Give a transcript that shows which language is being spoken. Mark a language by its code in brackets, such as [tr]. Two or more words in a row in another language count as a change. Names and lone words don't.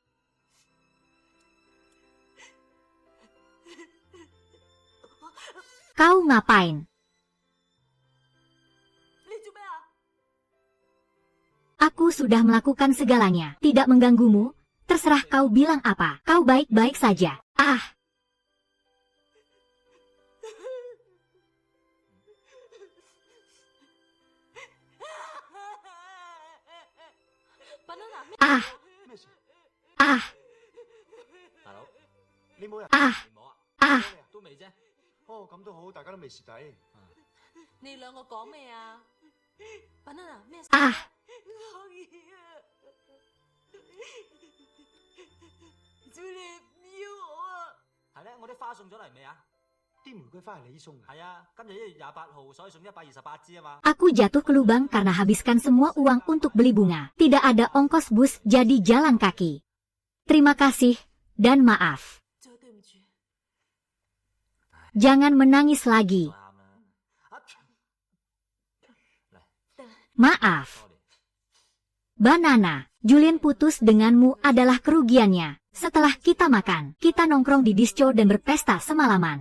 [id] Kau ngapain? Aku sudah melakukan segalanya, tidak mengganggumu. Terserah kau bilang apa, kau baik-baik saja. Ah! Ah! Ah! Ah! Ah! [yue] 哦，咁都好，大家都未蝕底。你兩個講咩啊？Banana咩事？ Ah! 可以啊，Julie 唔要我啊！係咧，我啲花送咗嚟未啊？啲玫瑰花係你送嘅。係啊，今日1月28號，所以送128支啊嘛。 [id] Aku jatuh ke lubang karena habiskan semua uang untuk beli bunga. Tidak ada ongkos bus, jadi jalan kaki. Terima kasih, dan maaf. [yue] 再對唔住。 [id] Jangan menangis lagi. [yue] 啱啦。 [id] Maaf. Banana, Julian putus denganmu adalah kerugiannya. Setelah kita makan, kita nongkrong di disco dan berpesta semalaman.